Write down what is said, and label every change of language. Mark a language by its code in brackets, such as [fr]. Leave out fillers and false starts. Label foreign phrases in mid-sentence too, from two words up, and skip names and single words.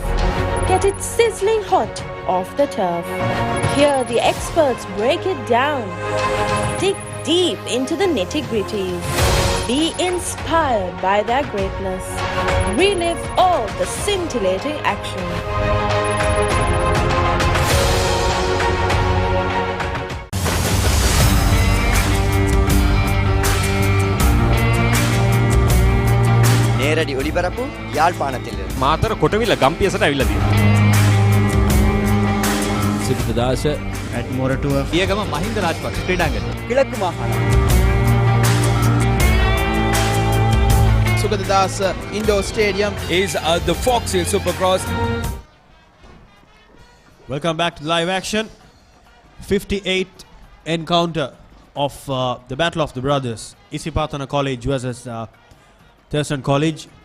[en] Get it sizzling hot off the turf. Hear the experts break it down. Dig deep into the nitty-gritties. Be inspired by their greatness. Relive all the scintillating action. [ta] நேரடி ஒளிபரப்பு யாழ்ப்பாணத்தில் [si] මාතර කොටවිල ගම්පියසට ඇවිල්ලා තියෙනවා. සිරිතදාස [en] at Moratuwa [si] පියගම මහින්ද රාජපක්ෂ ක්‍රීඩාංගණය. [ta] கிழக்கு மாகாணம் [en] Sugadadasa Indoor Stadium is the Fox Hill Supercross. Welcome back to live action. 58 encounter of the Battle of the Brothers. Isipathana College versus Thurstan College.